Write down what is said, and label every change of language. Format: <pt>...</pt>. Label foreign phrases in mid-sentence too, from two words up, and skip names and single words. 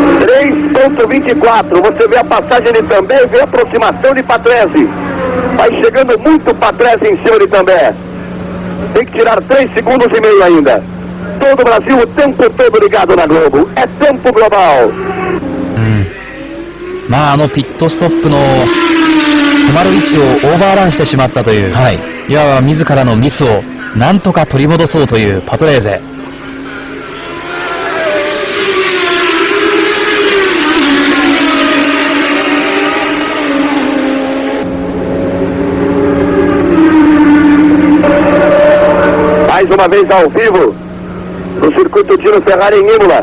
<pt>Você vê a passagem de Também, vê a aproximação de Patrese. Vai chegando muito Patrese em cima de També. Tem que tirar 3 segundos e meio ainda. Todo o Brasil o tempo todo ligado na Globo. É tempo global.</pt> <ja>まあピットストップの止まる位置をオーバーランしてしまったという、はい。いわば自らのミスをなんとか取り戻そうというパトレーゼ。</ja> <pt>Mais uma vez ao vivo no circuito Dino Ferrari em Imola.</pt>